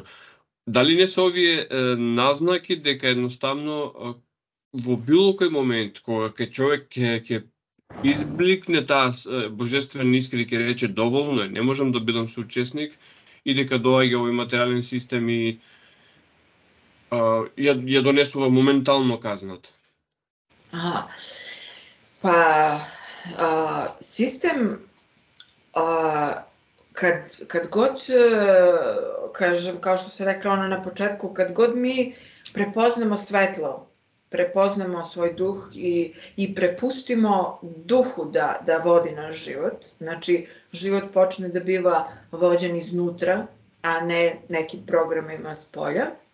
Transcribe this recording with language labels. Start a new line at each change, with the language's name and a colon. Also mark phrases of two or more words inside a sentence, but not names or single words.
Macedonian: Дали не се овие назнаки дека едноставно во било кој момент кога човек ќе избликне таа божествена искра и ќе рече доволно е, не можам да бидам соучесник, и дека доаѓа овој материјален систем и ја донесува моментално казната?
Serbian: Sistem, kad god, kažem, kao što se rekla ona na početku, kad god mi prepoznamo svetlo, prepoznamo svoj duh i prepustimo duhu da vodi naš život, znači život počne da biva vođen iznutra, a ne nekim programima s polja.